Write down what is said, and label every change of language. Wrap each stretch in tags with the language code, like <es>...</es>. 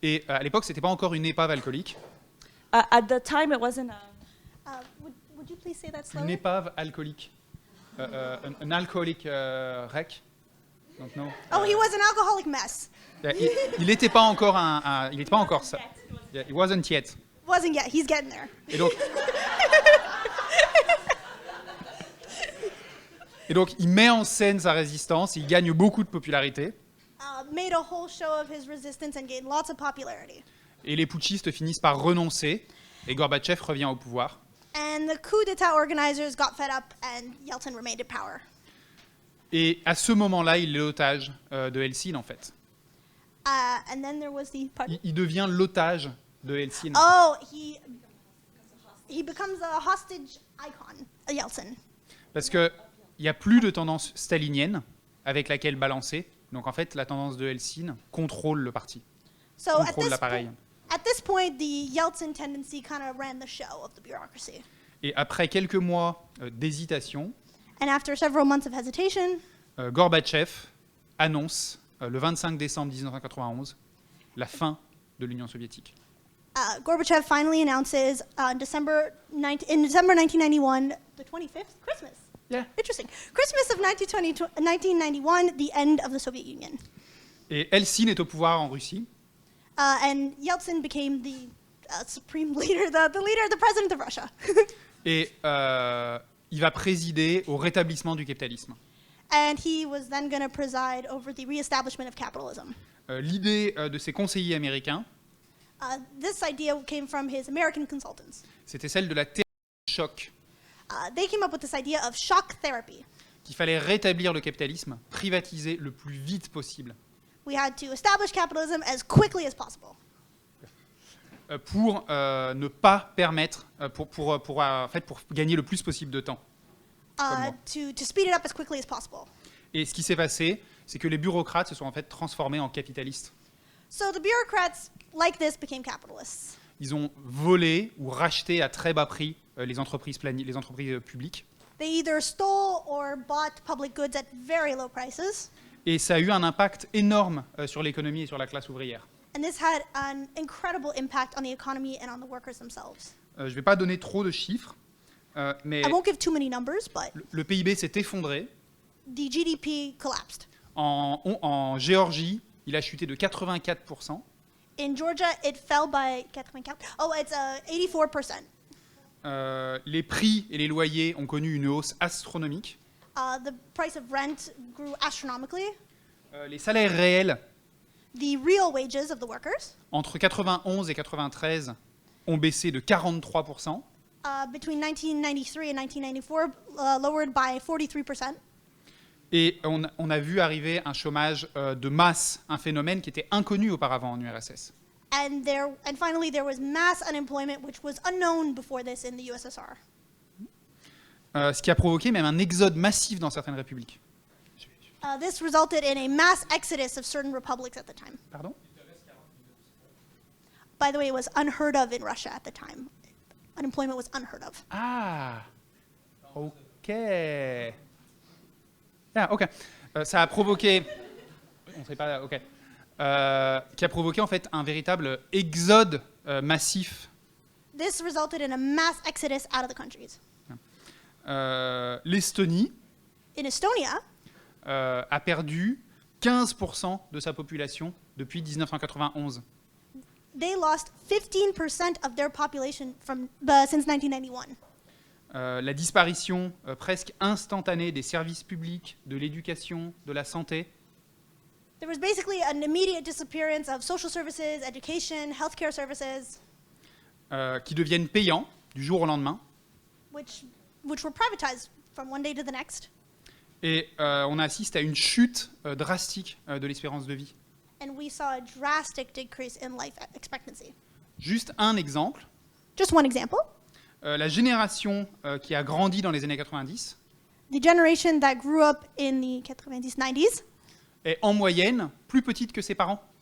<fr>Et à l'époque, c'était pas encore une épave alcoolique.</fr> <en>At the time, it wasn't. Would you please say that</en> <fr>Une</fr> <en>slowly?</en> <fr>épave alcoolique. Un alcoolique wreck. Donc non.</fr> <en>Oh, he was an alcoholic mess.</en> <fr>Il n'était pas encore il n'était pas encore ça.</fr> <en>Yeah, it wasn't yet. Wasn't yet. He's getting there.</en> <fr>Et donc, il met en scène sa résistance, il gagne beaucoup de popularité,</fr> <en>Made a whole show of his resistance and gained lots of popularity.</en> <fr>et les putschistes finissent par renoncer, et Gorbatchev revient au pouvoir.</fr> <en>And the coup d'etat organizers got fed up, and Yeltsin remained in power.</en> <fr>Et à ce moment-là, il est l'otage de Helsin, en fait.</fr> <en>And then there was the</en> <fr>Il devient l'otage de Helsin.</fr> <en>Oh, he becomes a hostage icon, Yeltsin.</en> <fr>Parce qu'il n'y a plus de tendance stalinienne avec laquelle balancer. Donc en fait, la tendance de Helsin contrôle le parti,</fr> <en>So</en> <fr>contrôle l'appareil.</fr> <en>at this point, the Yeltsin tendency kind of ran the show of the bureaucracy.</en> <fr>Et après quelques mois d'hésitation,</fr> <en>And after several months of hesitation,</en> <fr>Gorbatchev annonce le 25 décembre 1991 la fin de l'Union soviétique.</fr> <en>Gorbachev finally announces in December 1991, the 25th, Christmas. Yeah. Interesting. Christmas of 1991, the end of the Soviet Union.</en> <fr>Et Helsin est au pouvoir en Russie.</fr> <en>And Yeltsin became the supreme leader, the president of Russia.</en> <fr>Et il va présider au rétablissement du capitalisme.</fr> <en>And he was then going to preside over the reestablishment of capitalism.</en> <fr>L'idée de ses conseillers américains,</fr> <en>This idea came from his American consultants.</en> <fr>C'était celle de la thérapie de choc,</fr> <en>They came up with this idea of shock therapy.</en> <fr>qu'il fallait rétablir le capitalisme, privatiser le plus vite possible,</fr> <en>We had to establish capitalism as quickly as possible</en> <fr>pour ne pas permettre, en fait, pour gagner le plus possible de temps. Comment?</fr> <en>to speed it up as quickly as possible.</en> <fr>Et ce qui s'est passé, c'est que les bureaucrates se sont en fait transformés en capitalistes.</fr> <en>So the bureaucrats like this became capitalists.</en> <fr>Ils ont volé ou racheté à très bas prix les entreprises publiques.</fr> <en>They either stole or bought public goods at very low prices,</en> <fr>Et ça a eu un impact énorme sur l'économie et sur la classe ouvrière.</fr> <en>and this had an incredible impact on the economy and on the workers themselves.</en> <fr>Je ne vais pas donner trop de chiffres, mais</fr> <en>I won't give too many numbers, but</en> <fr>le PIB s'est effondré.</fr> <en>the GDP collapsed.</en> <fr>En Géorgie, il a chuté de 84%.</fr> <en>In Georgia, it fell by 84%.</en> <fr>Les prix et les loyers ont connu une hausse astronomique.</fr> <en>The price of rent grew astronomically.</en> <fr>Les salaires réels,</fr> <en>The real wages of the workers</en> <fr>entre 91 et 93, ont baissé de 43%.</fr> <en>Between 1993 and 1994 lowered by 43%.</en> <fr>Et on a vu arriver un chômage de masse, un phénomène qui était inconnu auparavant en URSS.</fr> <en>And finally, there was mass unemployment, which was unknown before this in the USSR.</en> <fr>Ce qui a provoqué même un exode massif dans certaines républiques.</fr> <en>This resulted in a mass exodus of certain republics at the time.</en> <fr>Pardon?</fr> <en>By the way, it was unheard of in Russia at the time. Unemployment was unheard of.</en> <fr>Ah, ok. Ah, ok. Ça a provoqué, on sait pas, ok, qui a provoqué en fait un véritable exode massif.</fr> <en>This resulted in a mass exodus out of the countries.</en> <fr>L'Estonie</fr> <en>In Estonia,</en> <fr>a perdu 15% de sa population depuis 1991.</fr> <en>they lost 15% of their population since 1991.</en> <fr>La disparition presque instantanée des services publics, de l'éducation, de la santé,</fr> <en>There was basically an immediate disappearance of social services, education, healthcare services,</en> <fr>qui deviennent payants du jour au lendemain.</fr> <en>which were privatized from one day to the next.</en> <fr>Et on assiste à une chute drastique de l'espérance de vie.</fr> <en>And we saw a drastic decrease in life expectancy.</en> <fr>Juste un exemple,</fr> <en>Just one example,</en> <fr>la génération qui a grandi dans les années 90</fr> <en>the generation that grew up in the 90s</en> <fr>est en moyenne plus petite que ses parents.</fr>